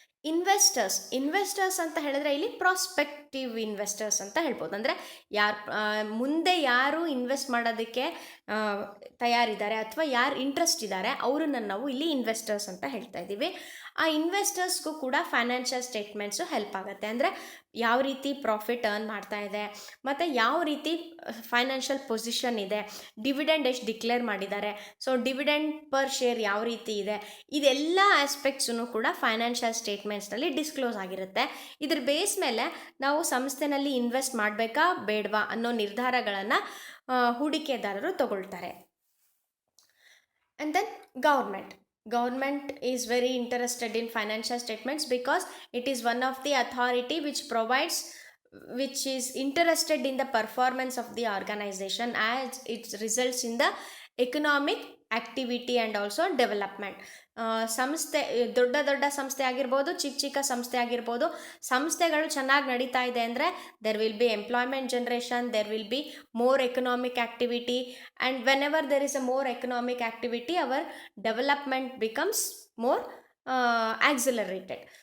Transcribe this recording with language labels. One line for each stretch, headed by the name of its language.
Kannada: Investors ಅಂತ ಹೇಳಿದ್ರೆ ಇಲ್ಲಿ ಪ್ರಾಸ್ಪೆಕ್ಟಿವ್ ಇನ್ವೆಸ್ಟರ್ಸ್ ಅಂತ ಹೇಳ್ಬೋದು. ಅಂದರೆ ಮುಂದೆ ಯಾರು ಇನ್ವೆಸ್ಟ್ ಮಾಡೋದಕ್ಕೆ ತಯಾರಿದ್ದಾರೆ ಅಥವಾ ಯಾರು ಇಂಟ್ರೆಸ್ಟ್ ಇದ್ದಾರೆ ಅವರನ್ನು ನಾವು ಇಲ್ಲಿ ಇನ್ವೆಸ್ಟರ್ಸ್ ಅಂತ ಹೇಳ್ತಾ ಇದ್ದೀವಿ. ಆ ಇನ್ವೆಸ್ಟರ್ಸ್ಗೂ ಕೂಡ ಫೈನಾನ್ಷಿಯಲ್ ಸ್ಟೇಟ್ಮೆಂಟ್ಸು ಹೆಲ್ಪ್ ಆಗುತ್ತೆ. ಅಂದರೆ ಯಾವ ರೀತಿ ಪ್ರಾಫಿಟ್ ಅರ್ನ್ ಮಾಡ್ತಾ ಇದೆ, ಮತ್ತು ಯಾವ ರೀತಿ ಫೈನಾನ್ಷಿಯಲ್ ಪೊಸಿಷನ್ ಇದೆ, ಡಿವಿಡೆಂಡ್ ಎಷ್ಟು ಡಿಕ್ಲೇರ್ ಮಾಡಿದ್ದಾರೆ, ಸೊ ಡಿವಿಡೆಂಡ್ ಪರ್ ಶೇರ್ ಯಾವ ರೀತಿ ಇದೆ, ಇದೆಲ್ಲ ಆಸ್ಪೆಕ್ಟ್ಸನ್ನು ಕೂಡ ಫೈನಾನ್ಷಿಯಲ್ ಸ್ಟೇಟ್ಮೆಂಟ್ಸ್ನಲ್ಲಿ ಡಿಸ್ಕ್ಲೋಸ್ ಆಗಿರುತ್ತೆ. ಇದ್ರ ಬೇಸ್ ಮೇಲೆ ನಾವು ಸಂಸ್ಥೆನಲ್ಲಿ ಇನ್ವೆಸ್ಟ್ ಮಾಡಬೇಕಾ ಬೇಡವಾ ಅನ್ನೋ ನಿರ್ಧಾರಗಳನ್ನು ಹೂಡಿಕೆದಾರರು ತಗೊಳ್ತಾರೆ.
English: And then Government is very interested in financial statements because it is one of the authority which is interested in the performance of the organization as it results in the economic activity and also development.
Kannada: ಸಂಸ್ಥೆ ದೊಡ್ಡ ಸಂಸ್ಥೆ ಆಗಿರ್ಬೋದು, ಚಿಕ್ಕ ಸಂಸ್ಥೆ ಆಗಿರ್ಬೋದು, ಸಂಸ್ಥೆಗಳು ಚೆನ್ನಾಗಿ ನಡೀತಾ ಇದೆ ಅಂದರೆ
English: There will be employment generation, there will be more economic activity, and whenever there is a more economic activity our development becomes more accelerated.